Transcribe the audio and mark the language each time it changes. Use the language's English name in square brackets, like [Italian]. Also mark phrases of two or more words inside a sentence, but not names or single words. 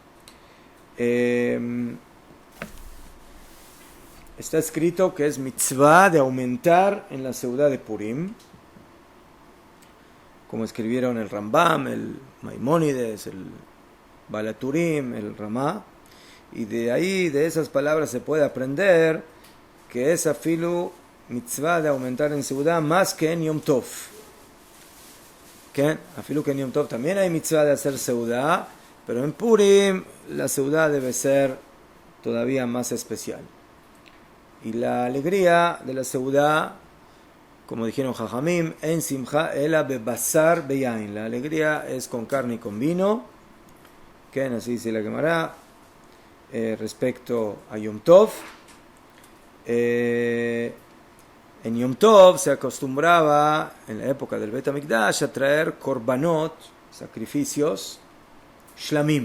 [Spanish] Está escrito que es mitzvah de aumentar en la seudá de Purim, como escribieron el Rambam, el Maimónides, el Balaturim, el Ramá, y de ahí, de esas palabras se puede aprender que es [Hebrew] אפילו מצוה [Spanish] de aumentar en seudá más que en Yom Tov. ¿Qué? Afilu que en Yom Tov también hay mitzvah de hacer seudá, pero en Purim la seudá debe ser todavía más especial. Y la alegría de la seudá, como dijeron Jajamim, [Hebrew] אין שמחה אלא בבשר ביין. [Spanish] La alegría es con carne y con vino. ¿Qué? Así dice la Gemara respecto a Yom Tov. En Yom Tov se acostumbraba, en la época del Bet HaMikdash, a traer korbanot, sacrificios, shlamim.